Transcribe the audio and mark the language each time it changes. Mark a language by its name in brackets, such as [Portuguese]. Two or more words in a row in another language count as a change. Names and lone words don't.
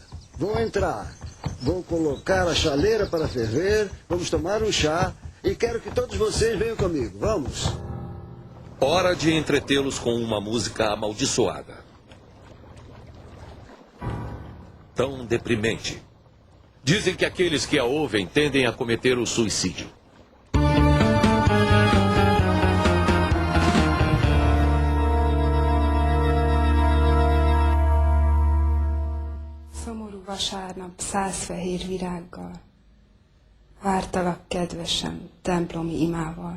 [Portuguese] Vou entrar, vou colocar a chaleira para ferver, vamos tomar um chá e quero que todos vocês venham comigo. Vamos! Hora de entretê-los com uma música amaldiçoada. Tão deprimente. Dizem que aqueles que a ouvem tendem a cometer o suicídio. [Hungarian] Szomorú vasárnap 100 fehér virággal. Vártalak kedvesem templomi imával.